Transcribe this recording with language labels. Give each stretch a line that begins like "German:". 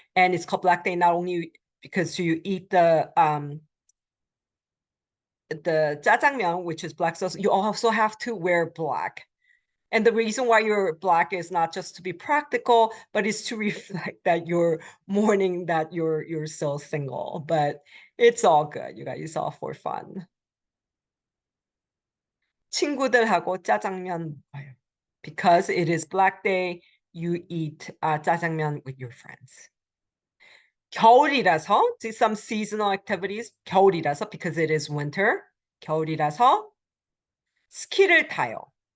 English: And it's called Black Day not only because you eat the jjajangmyeon, which is black sauce, you also have to wear black. And the reason why you're black is not just to be practical, but it's to reflect that you're mourning that you're still single. But it's all good, you guys. It's all for fun.
Korean: 친구들하고 짜장면 먹어요.
English: Because it is Black Day, you eat 짜장면 with your friends. 겨울이라서, some seasonal activities, 겨울이라서, because it is winter,
Korean: 겨울이라서 스키를 타요.